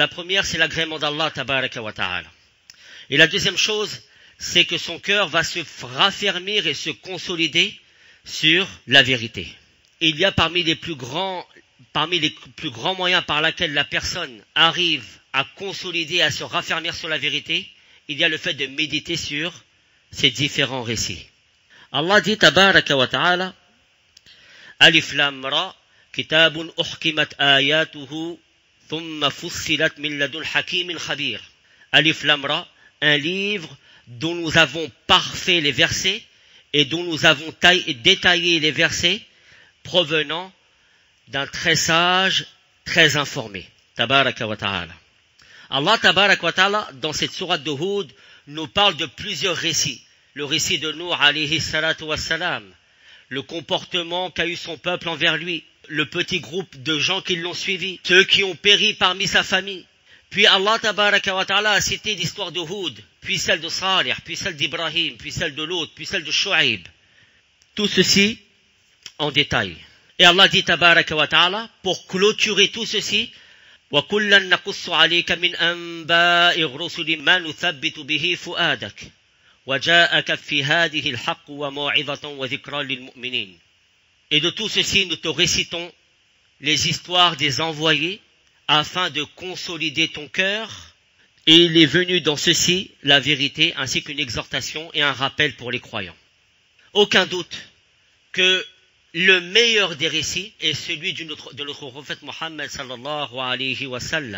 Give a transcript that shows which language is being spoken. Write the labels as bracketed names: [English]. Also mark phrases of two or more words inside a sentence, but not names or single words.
[French] La première, c'est l'agrément d'Allah [Arabic] تبارك وتعالى. [French] Et la deuxième chose, c'est que son cœur va se raffermir et se consolider sur la vérité. Et il y a parmi les plus grands moyens par lesquels la personne arrive à consolider, à se raffermir sur la vérité, il y a le fait de méditer sur ces différents récits. [Arabic] Allah dit تبارك وتعالى، الر، كتاب أحكمت آياته، ثم فصلت من لدن حكيم خبير. [French] Alif Lam Ra, un livre dont nous avons parfait les versets et dont nous avons détaillé les versets provenant d'un très sage, très informé. [Arabic] تبارك وتعالى. الله تبارك وتعالى, [French] dans cette sourate de Hud, nous parle de plusieurs récits. Le récit de Nuh [Arabic] عليه الصلاة والسلام, [French] le comportement qu'a eu son peuple envers lui, le petit groupe de gens qui l'ont suivi, ceux qui ont péri parmi sa famille. Puis Allah [Arabic] تبارك وتعالى [French] a cité l'histoire de Hud, puis celle de Salih, puis celle d'Ibrahim, puis celle de Lot, puis celle de Shu'aib. Tout ceci en détail. Et Allah dit [Arabic] تبارك وتعالى, [French] pour clôturer tout ceci, [Arabic] وَكُلًّا نَقُصُّ عَلَيْكَ مِنْ أَنْبَاءِ الرُّسُلِ مَا نُثَبِّتُ بِهِ فُؤَادَكَ وَجَاءَكَ فِي هَذِهِ الْحَقُّ وَمَوْعِظَةٌ وَذِكْرًا لِلْمُؤْمِنِينَ. [French] Et de tout ceci, nous te récitons les histoires des envoyés afin de consolider ton cœur, et il est venu dans ceci la vérité ainsi qu'une exhortation et un rappel pour les croyants. Aucun doute que le meilleur des récits est celui de notre prophète Mohammed [Arabic] صلى الله عليه وسلم.